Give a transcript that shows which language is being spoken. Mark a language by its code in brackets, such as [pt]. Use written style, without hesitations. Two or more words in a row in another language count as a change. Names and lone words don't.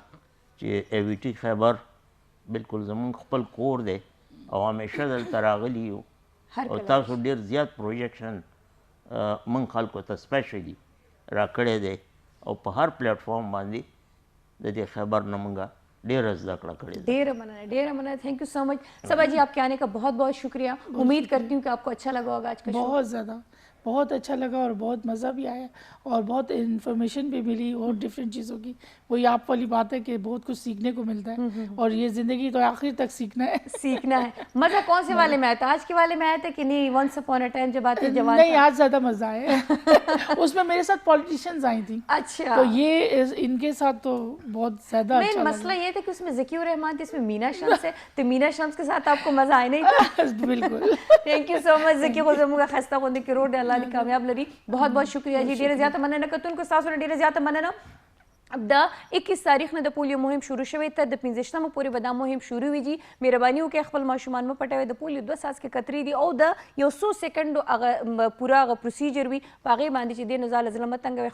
[ps] چې ای وی ټي خیبر بالکل زموږ خپل کور دی او همیشه دلته راغلي یو, او تاسو ډېر زیات پروجیکشن موږ خلکو ته سپیشلی راکړی دی او په هر پلیټ فارم باندې د دې خبر نه موږ ډېره زده کړه کړې ده. ډیرا مننه [en] thank you so much. [ur] صبا جی آپ کے آنے کا بہت بہت شکریہ. امید کرتی ہوں کہ آپ کو اچھا لگا ہوگا آج کا شو. بہت زیادہ بہت اچھا لگا اور بہت مزہ بھی آیا اور بہت انفارمیشن بھی ملی اور ڈفرینٹ چیزوں کی. وہی آپ والی بات ہے کہ بہت کچھ سیکھنے کو ملتا ہے اور یہ زندگی تو آخر تک سیکھنا ہے. مزہ کون سے والے میں آیا تھا؟ آج کے والے میں آیا تھا کہ نہیں [en] once upon a time [ur] جب آتے جوان؟ نہیں، آج زیادہ مزہ آیا. اس میں میرے ساتھ پولیٹیشینز آئی تھیں. اچھا. تو یہ ان کے ساتھ تو بہت زیادہ اچھا. مسئلہ یہ تھا کہ اس میں ذکی الرحمان تھی، اس میں مینا شمس ہے، تو مینا شمس کے ساتھ آپ کو مزہ آیا نہیں تھا؟ بالکل. [en] thank you so much. [ps] ذکی کو زموږ خسته غوندې کې روډ الله دې کامیاب لري. [ur] بہت بہت شکریہ جی. [ps] ډیره زیاته مننه کتونکو ستاسو نه ډیره زیاته مننه. د 21 تاریخ نه د پولیو مهم شروع شوی تر د 15مه پورې به دا مهم شروع وي جی. مهرباني وکړئ خپل ماشومان مه پټوئ. د پولیو 2 څاڅکي قطرې دي او د یو څو سیکنډو هغه پوره هغه پروسیجر وي په هغې باندې چې دې نه ځاله زړه مه تنګوئ.